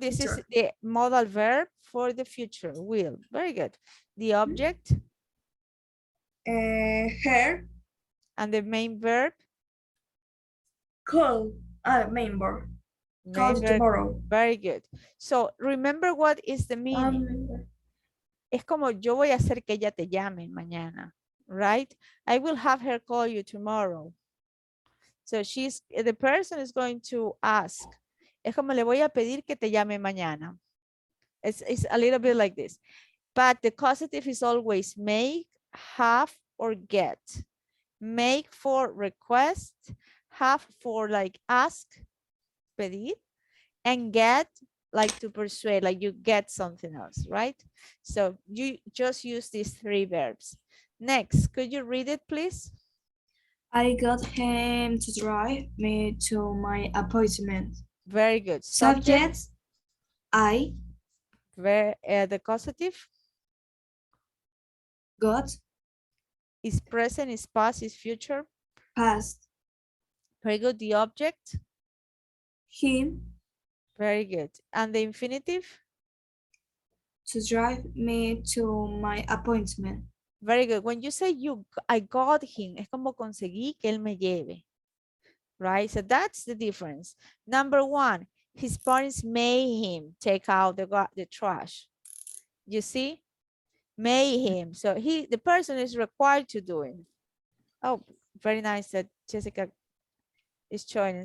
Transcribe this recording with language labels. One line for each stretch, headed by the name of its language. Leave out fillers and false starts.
English: This is the modal verb for the future, will. Very good. The object Her and the main verb? call. Main verb. Call Main verb. tomorrow. Very good. So remember what is the meaning.
Spanish: Es como yo voy a hacer que ella te llame mañana,
English: right? I will have her call you tomorrow. So the person is going to ask.
Spanish: Es como le voy a pedir que te llame mañana.
English: It's a little bit like this. But the causative is always make, have, or get. Make for request, have for like ask, pedir, and get like to persuade, like you get something else, right? So you just use these 3 verbs. Next, could you read it, please? I got him to drive me to my appointment. Very good. Subject, I. The causative Got. is present, is past, is future. Past. Very good. The object, him Very good. And the infinitive? to drive me to my appointment. Very good. When you say I got him,
Spanish: es como conseguí que él me lleve.
English: Right? So that's the difference. Number one, his parents made him take out the trash. You see? Made him. So the person is required to do it. Oh, very nice that Jessica is joining.